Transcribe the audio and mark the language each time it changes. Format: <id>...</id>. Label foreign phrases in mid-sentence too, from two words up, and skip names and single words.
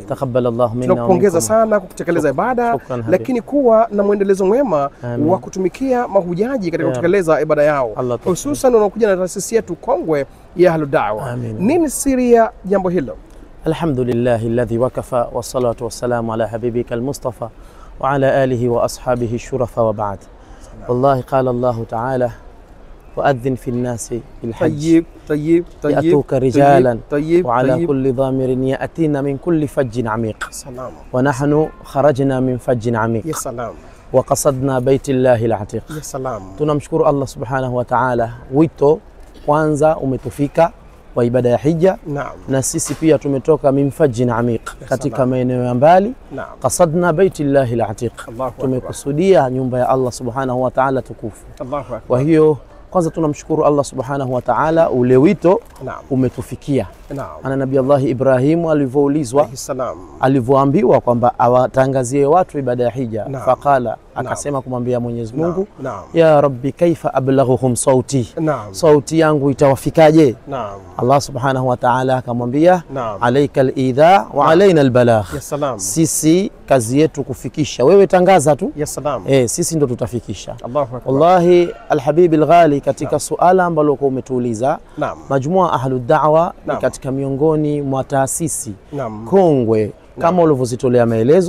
<ar>تقبل الله منا ومنكم.</ar> <sw>Tunakupongeza sana kwa kutekeleza ibada, lakini kuwa na mwendelezo mwema wa kutumikia mahujaji katika kutekeleza ibada yao, hususan unakuja na taasisi yetu kongwe ya Ahlud Da'wa. Nini siri ya jambo hilo?</sw> <ar>الحمد لله الذي وكفى والصلاة والسلام على حبيبك المصطفى وعلى آله وأصحابه الشرفاء وبعد. والله قال الله تعالى وأذن في الناس بالحج يأتوك رجالا وعلى كل ضامر يأتينا من كل فج عميق ونحن خرجنا من فج عميق وقصدنا بيت الله العتيق.</ar> <sw>tunamshukuru Allah</sw> <ar>سبحانه وتعالى,</ar> <sw>wito kwanza umetufika wa ibada ya hija. Na sisi pia tumetoka</sw> <ar>من فج عميق,</ar> <sw>katika maeneo ya mbali.</sw> <ar>قصدنا بيت الله العتيق,</ar> <sw>tumekusudia nyumba ya Allah</sw> <ar>سبحانه وتعالى</ar> <sw>tukufu. Kwa hiyo kwanza tunamshukuru Allah</sw> <ar>سبحانه وتعالى,</ar> <sw>ule wito umetufikia. Ana Nabii Allah Ibrahim alivyoulizwa, alivyoambiwa kwamba awatangazie watu ibada ya hija, faqala, akasema kumwambia Mwenyezi Mungu,</sw> <ar>يا رب كيف أبلغهم</ar> <sw>sauti, sauti yangu itawafikaje? Allah</sw> <ar>سبحانه وتعالى</ar> <sw>akamwambia,</sw> <ar>عليك الإذاعة وعلينا البلاغ,</ar> <sw>sisi kazi yetu kufikisha, wewe tangaza tu, sisi ndo tutafikisha.</sw> <ar>والله الحبيب الغالي,</ar> <sw>katika suala ambalo kwa umetuuliza, majmua Ahlud Da'wa ni katika miongoni mwa taasisi kongwe kama ulivyozitolea maelezo.</sw>